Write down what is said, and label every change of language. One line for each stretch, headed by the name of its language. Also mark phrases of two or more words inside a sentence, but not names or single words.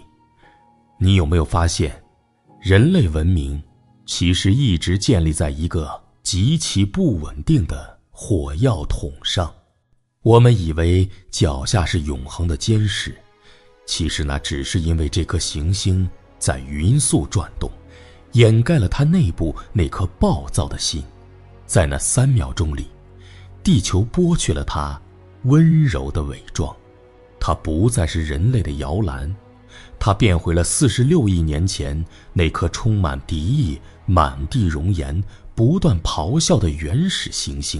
Chinese: 你有沒有發現，人類文明其實一直建立在一個極其不穩定的火藥桶上？我們以為腳下是永恆的堅實，其實那只是因為這顆行星在勻速轉動，掩蓋了它內部那顆暴躁的心。在那3秒鐘裡，地球剝去了它溫柔的偽裝，它不再是人類的搖籃，它變回了46億年前那顆充滿敵意、滿地熔岩、不斷咆哮的原始行星。